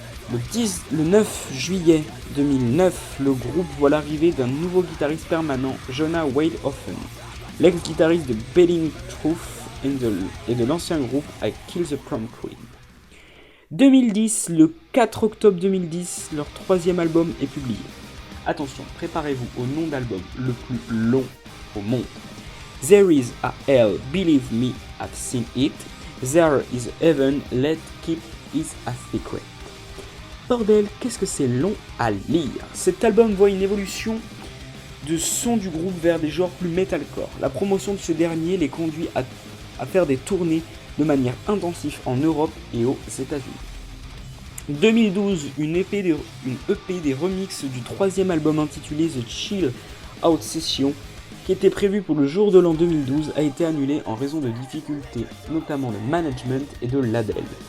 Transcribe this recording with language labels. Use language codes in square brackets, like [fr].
[fr] Le 9 juillet 2009, le groupe voit l'arrivée d'un nouveau guitariste permanent, Jonah Wade-Offen, l'ex-guitariste de Belling Truth et de l'ancien groupe I Kill the Prom Queen. 2010, le 4 octobre 2010, leur troisième album est publié. Attention, préparez-vous au nom d'album le plus long au monde. [en] There is a hell, believe me, I've seen it. There is heaven, let's keep it a secret. [fr] Bordel, qu'est-ce que c'est long à lire. Cet album voit une évolution de son du groupe vers des genres plus metalcore. La promotion de ce dernier les conduit à faire des tournées de manière intensive en Europe et aux États-Unis. 2012, une EP des remixes du troisième album intitulé The Chill Out Session, qui était prévu pour le jour de l'an 2012, a été annulé en raison de difficultés, notamment de management et de label.